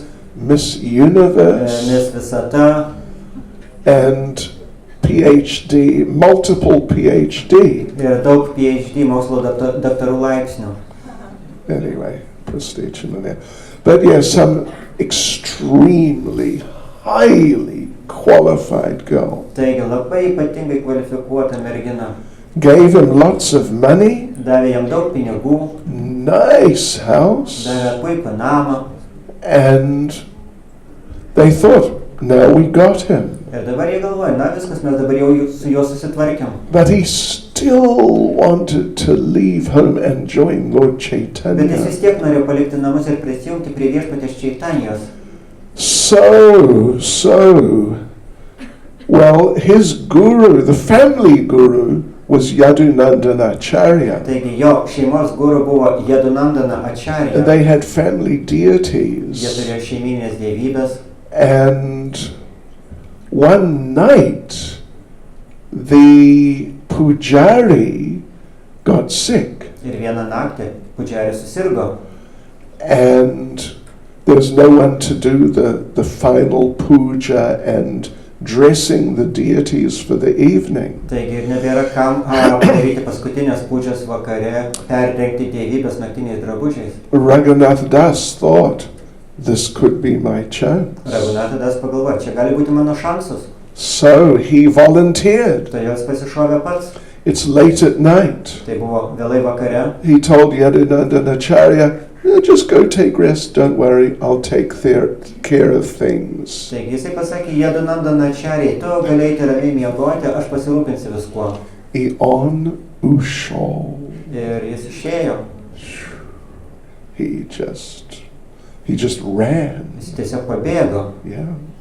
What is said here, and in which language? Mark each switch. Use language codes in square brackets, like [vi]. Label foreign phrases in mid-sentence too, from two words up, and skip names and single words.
[en] Miss Universe, [lt] Miss Visata [en] and PhD, multiple PhD. [lt] ir daug PhD mokslo daktarų laipsnių. [en] Anyway, prestige in there. But yeah, some extremely, highly qualified girl. [lt] Taigi labai ypatingai kvalifikuota mergina. [en] Gave him lots of money, [lt] Davė jam daug pinigų, [en] nice house, [lt] davė puikų namą [en] and they thought, now we got him. [lt] ir dabar jie galvoja, na viskas, mes dabar jau su juo susitvarkėm. [en] But he still wanted to leave home and join Lord [lt] Bet jis [en] Chaitanya. [lt] vis tiek norėjo palikti namus ir prisijungti prie viešpaties Čaitanijos. [en] Well, his guru, the family guru, was Yadunandana Acharya. [lt] Taigi jo šeimos guru buvo Jadunandana Acharya. [en] And they had family [lt] Jie [en] deities. [lt] turėjo šeiminės dievybės. [en] And one night, the pujari got sick. [lt] Ir vieną naktį pudžiaris susirgo. [en] And there was no one to do the final puja and dressing the deities for the evening. [lt] Taigi ir nebėra kam padaryti paskutinės pudžios vakare, perrengti dievybės naktiniais drabužiais. [en] Raghunath Das thought, this could be my chance. [lt] Raghunathadas pagalvojo, čia gali būti mano šansas. [en] So he volunteered. [lt] Todėl jis pasišovė pats. [en] It's late at night. [lt] Tai buvo vėlai vakare. [en] He told Yadunandana Acharya, just go take rest, don't worry, I'll take care of things. [lt] Taigi jisai pasakė Jadunandana Acharya, tu galėjai ramiai miegoti, aš pasirūpinsiu viskuo. [en] On Ushol. [lt] Ir jis išėjo. [en] He just ran. [lt] Jis tiesiog pabėgo. [en] Yeah.